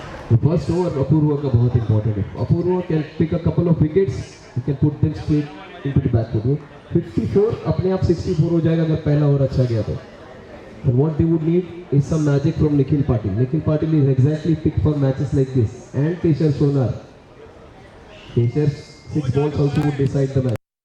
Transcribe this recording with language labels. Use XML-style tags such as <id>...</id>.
<en>The first over Apurva</en> <hi>का बहुत</hi> <en>important</en> <hi>है.</hi> <en>Apurva can pick a couple of wickets. He can put them straight into the back foot.</en> <hi>54 अपने आप 64 हो जाएगा अगर पहला ओवर अच्छा गया तो.</hi> <en>And what they would need is some magic from Nikhil Patil. Nikhil Patil is exactly picked for matches like this. And Kesar Sonar. Kesar's 6 balls also would decide the match.</en>